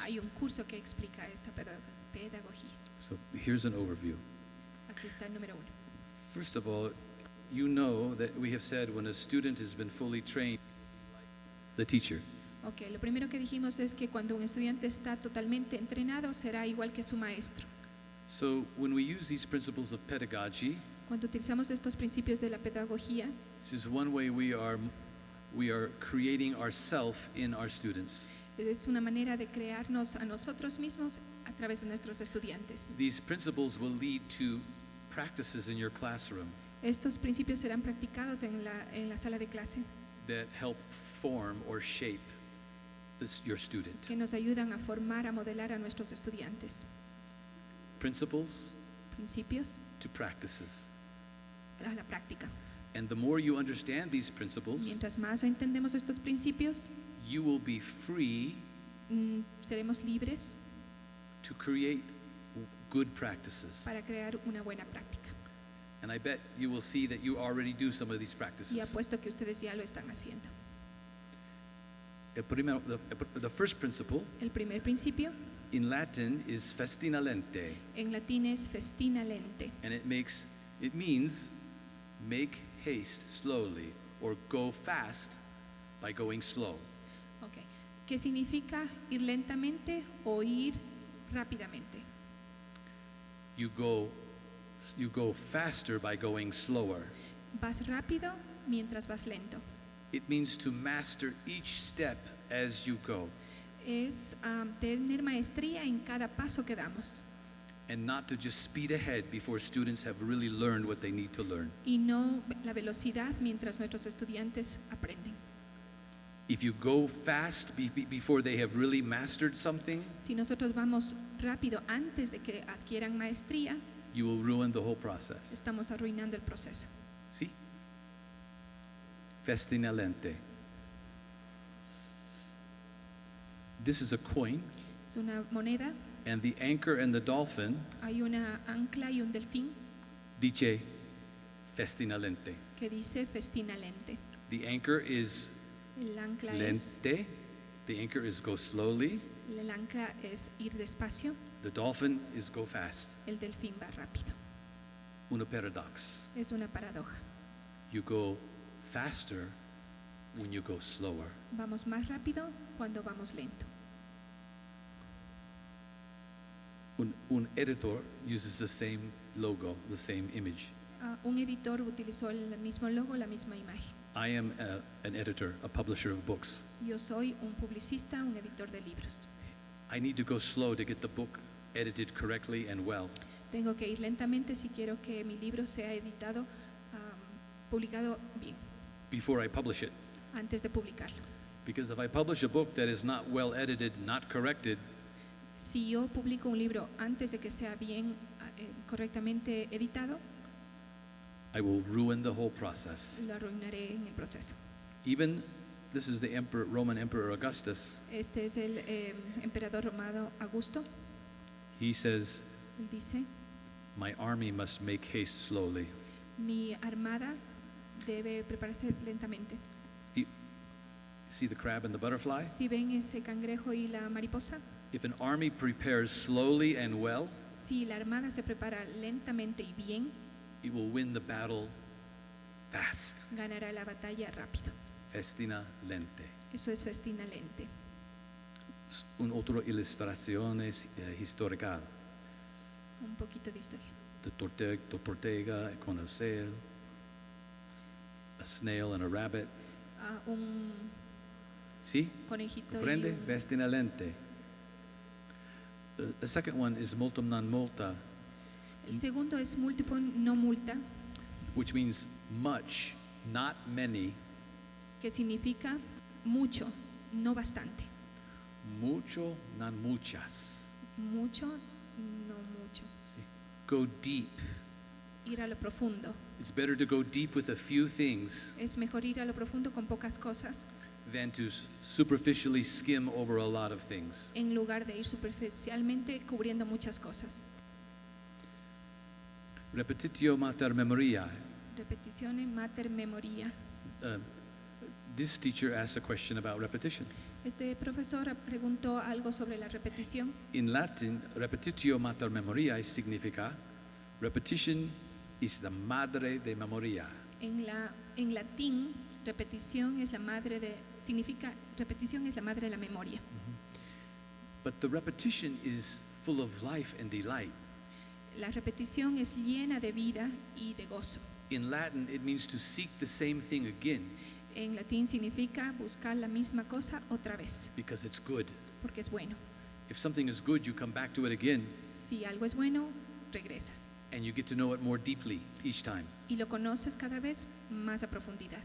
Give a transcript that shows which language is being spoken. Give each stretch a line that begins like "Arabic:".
Spanish: Hay un curso que explica esta pedagogía.
English: So here's an overview.
Spanish: Aquí está el número 1.
English: First of all, you know that we have said when a student has been fully trained, the teacher.
Spanish: Ok, lo primero que dijimos es que cuando un estudiante está totalmente entrenado será igual que su maestro.
English: So when we use these principles of pedagogy,
Spanish: Cuando utilizamos estos principios de la pedagogía,
English: this is one way we are creating ourself in our students.
Spanish: es una manera de crearnos a nosotros mismos a través de nuestros estudiantes.
English: These principles will lead to practices in your classroom
Spanish: Estos principios serán practicados en la sala de clase,
English: that help form or shape your student.
Spanish: que nos ayudan a formar, a modelar a nuestros estudiantes.
English: Principles
Spanish: Principios
English: to practices.
Spanish: a la práctica.
English: And the more you understand these principles,
Spanish: Mientras más entendemos estos principios,
English: you will be free
Spanish: seremos libres
English: to create good practices.
Spanish: para crear una buena práctica.
English: And I bet you will see that you already do some of these
Spanish: Y
English: practices.
Spanish: apuesto que ustedes ya lo están haciendo.
English: The first principle
Spanish: El primer principio
English: in Latin is festina lente,
Spanish: en latín es festina lente,
English: and it means make haste slowly or go fast by going slow.
Spanish: okay, que significa ir lentamente o ir rápidamente.
English: You go faster by going slower.
Spanish: Vas rápido mientras vas lento.
English: It means to master each step as you go,
Spanish: Es tener maestría en cada paso que damos
English: and not to just speed ahead before students have really learned what they need to learn.
Spanish: y no la velocidad mientras nuestros estudiantes aprenden.
English: If you go fast before they have really mastered something,
Spanish: Si nosotros vamos rápido antes de que adquieran maestría,
English: you will ruin the whole process.
Spanish: estamos arruinando el proceso.
English: See? Festina lente. This is a coin,
Spanish: Es una moneda,
English: and the anchor and the dolphin
Spanish: hay una ancla y un delfín dice festina lente. que dice festina lente.
English: The anchor is
Spanish: El ancla es
English: lente. The anchor is go slowly.
Spanish: el ancla es ir despacio,
English: The dolphin is go fast.
Spanish: el delfín va rápido. Una
English: paradox.
Spanish: Es una paradoja.
English: You go faster when you go slower.
Spanish: Vamos más rápido cuando vamos lento.
English: Un editor uses the same logo, the same image.
Spanish: Un editor utilizó el mismo logo, la misma imagen.
English: I am an editor, a publisher of books.
Spanish: Yo soy un publicista, un editor de libros.
English: I need to go slow to get the book edited correctly and well.
Spanish: Tengo que ir lentamente si quiero que mi libro sea editado, publicado bien,
English: Before I publish it.
Spanish: antes de publicarlo.
English: Because if I publish a book that is not well edited, not corrected,
Spanish: Si yo publico un libro antes de que sea bien, correctamente editado,
English: I will ruin the whole process.
Spanish: lo arruinaré en el proceso.
English: Even, this is the Roman Emperor Augustus.
Spanish: Este es el emperador romano Augusto.
English: He says,
Spanish: Él dice,
English: my army must make haste slowly.
Spanish: mi armada debe prepararse lentamente.
English: See the crab and the butterfly?
Spanish: Si ven ese cangrejo y la mariposa,
English: If an army prepares slowly and well,
Spanish: si la armada se prepara lentamente y bien,
English: it will win the battle fast.
Spanish: ganará la batalla rápido.
Latin: Festina lente.
Spanish: Eso es festina lente. Un otro ilustración histórica. Un poquito de historia. The tortuga con el sail, a snail and a rabbit. Un ¿Sí? conejito y Comprende? un...
English: Festina lente. The second one is
Latin: multum non multa,
Spanish: El segundo es multiple no multa,
English: which means much, not many.
Spanish: que significa mucho, no bastante. Mucho, not muchas. Mucho, no mucho.
English: See? Go deep.
Spanish: Ir a lo profundo.
English: It's better to go deep with a few things
Spanish: Es mejor ir a lo profundo con pocas cosas
English: than to superficially skim over a lot of things.
Spanish: en lugar de ir superficialmente cubriendo muchas cosas.
Latin: Repetitio mater memoria. Repetizione mater memoria.
English: This teacher asked a question about repetition.
Spanish: Este profesor preguntó algo sobre la repetición.
English: In Latin,
Latin: repetitio mater memoriae
Spanish: significa
English: repetition is the
Spanish: madre de memoria. En latín, repetición es la madre de la memoria.
English: But the repetition is full of life and delight.
Spanish: La repetición es llena de vida y de gozo.
English: In Latin, it means to seek the same thing again
Spanish: En latín significa buscar la misma cosa otra vez,
English: because it's good.
Spanish: porque es bueno.
English: If something is good, you come back to it again
Spanish: Si algo es bueno, regresas
English: and you get to know it more deeply each time.
Spanish: y lo conoces cada vez más a profundidad.